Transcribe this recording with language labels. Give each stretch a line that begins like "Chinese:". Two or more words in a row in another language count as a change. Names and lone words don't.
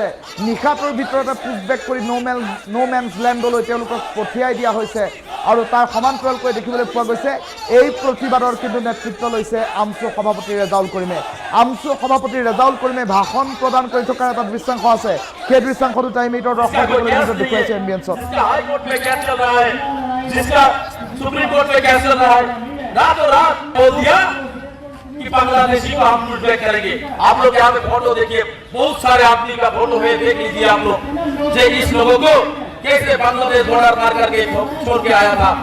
Assamese: নিশাটোৰ ভিতৰতে পুছবেক কৰি
English: no man's land
Assamese: তেওঁলোকক পঠিয়াই দিয়া হৈছে আৰু তাৰ সমান্তৰালকৈ দেখিবলৈ পোৱা গৈছে এই প্ৰতিবাদৰ কিন্তু নেতৃত্ব লৈছে আমছু সভাপতি ৰেজাউল কৰিমে। আমছু সভাপতি ৰেজাউল কৰিমে ভাষণ প্ৰদান কৰি থকাৰ এটা দৃশ্যাংশ আছে। সেই দৃশ্যাংশটো টাইম 8ৰ দৰ্শকসকলে দেখুৱাইছে এম্বিয়েন্সত।
Hindi: हाईकोर्ट में क्या चल रहा है, जिसका सुप्रीम कोर्ट में क्या चल रहा है, रातों रात बोल दिया कि बांग्लादेशी को हम पुशबैक करेंगे। आप लोग यहाँ पे फोटो देखिए, बहुत सारे आदमी का फोटो है, देख लीजिए आप लोग। जे इस लोगों को कैसे बांग्लादेश बॉर्डर पार करके छोड़ के आया था।